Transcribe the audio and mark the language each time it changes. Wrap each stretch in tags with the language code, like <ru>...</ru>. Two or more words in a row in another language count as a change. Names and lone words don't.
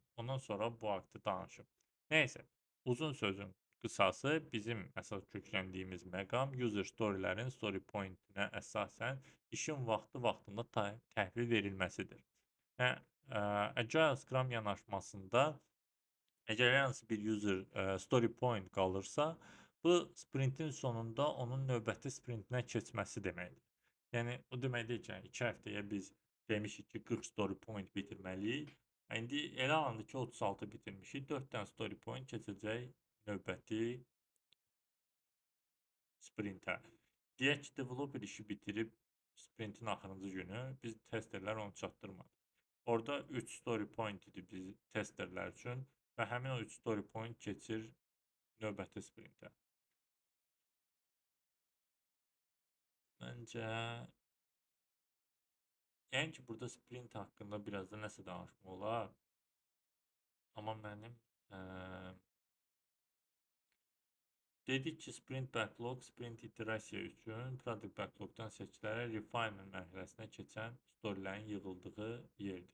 <az>Ondan sonra bu haqqda danışım. Nəysə, uzun sözün qısası bizim əsas kökləndiyimiz məqam</az> <en>user storylərin story pointinə</en> <az>əsasən işin vaxtında təhvil verilməsidir. Və</az> <en>Agile Scrum</en> <az>yanaşmasında əgər hər hansı bir</az> <en>user story point</en> <az>qalırsa, bu sprintin sonunda onun növbəti sprintinə keçməsi deməkdir. Yəni o demək deyil ki, 2 həftəyə biz demişik ki, 40</az> <en>story point</en> <az>bitirməliyik. İndi elə alındı ki, 36 bitirmişik. 4 dənə</az> <en>story point</en> <az>keçəcək növbəti sprintə. Deyək ki, developer işi bitirib sprintin axırıncı günü biz testerlər onu çatdırmadıq. Orada 3</az> <en>story point</en> <az>idi biz testerlər üçün və həmin o 3</az> <en>story point</en> <az>keçir növbəti sprintə. Məncə, yəni ki, burada sprint haqqında biraz da nəsə danışmaq olar. Amma mənim dedik ki,</az> <en>sprint backlog,</en> <az>sprint iterasiya üçün</az> <en>product backlogdan</en> <az>seçilərək refinement mərhələsinə keçən storylərin yığıldığı yerdir.</az>